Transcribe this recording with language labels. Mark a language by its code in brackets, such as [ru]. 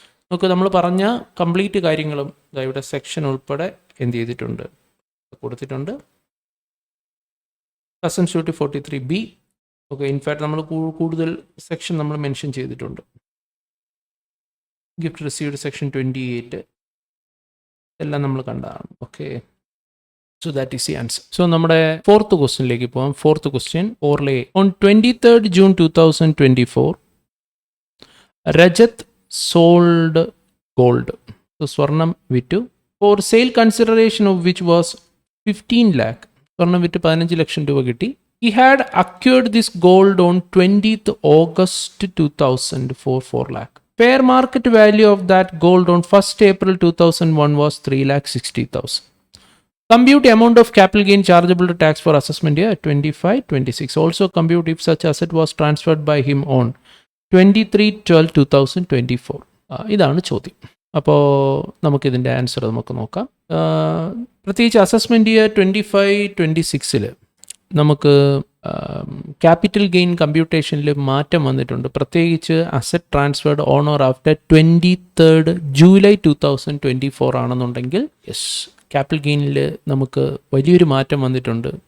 [ml] നമുക്ക് നമ്മൾ പറഞ്ഞ കംപ്ലീറ്റ് കാര്യങ്ങളും ഇവിടെ സെക്ഷൻ ഉൾപ്പെടെ എന്ത് ചെയ്തിട്ടുണ്ട്? കൊടുത്തിട്ടുണ്ട്. Customs duty 43B. Okay, in fact നമ്മൾ കൂടുതൽ സെക്ഷൻ നമ്മൾ മെൻഷൻ ചെയ്തിട്ടുണ്ട്. ഗിഫ്റ്റ് റിസീവ്ഡ് സെക്ഷൻ 28 എല്ലാം നമ്മൾ കണ്ടതാണ്. [en] Okay, so that is the answer. [ml] So നമ്മുടെ ഫോർത്ത് ക്വസ്റ്റ്യനിലേക്ക് പോകാം. Fourth question, ഓർലേ. [en] On 23rd June 2024 Rajat sold gold. [ml] So സ്വർണം വിറ്റു. [en] For sale consideration of which was 15 lakh. [ml] സ്വർണം വിറ്റ് 15 ലക്ഷം രൂപ കിട്ടി. [en] He had acquired this gold on 20th August 2000 for 4 lakh. Fair market value of that gold on 1st April 2001 was 3,60,000. Compute amount of capital gain chargeable to tax for assessment year 25-26. Also compute if such asset was transferred by him on 23/12/2024. [ml] ഇതാണ് ചോദ്യം. അപ്പോൾ നമുക്കിതിൻ്റെ answer നമുക്ക് നോക്കാം. പ്രത്യേകിച്ച് assessment year 25-26 നമുക്ക് capital gain കമ്പ്യൂട്ടേഷനിൽ മാറ്റം വന്നിട്ടുണ്ട്. പ്രത്യേകിച്ച് [en] asset transferred on or after 23rd July 2024 [ml] ആണെന്നുണ്ടെങ്കിൽ യെസ്, ക്യാപിറ്റൽ ഗെയിനിൽ നമുക്ക് വലിയൊരു മാറ്റം വന്നിട്ടുണ്ട്.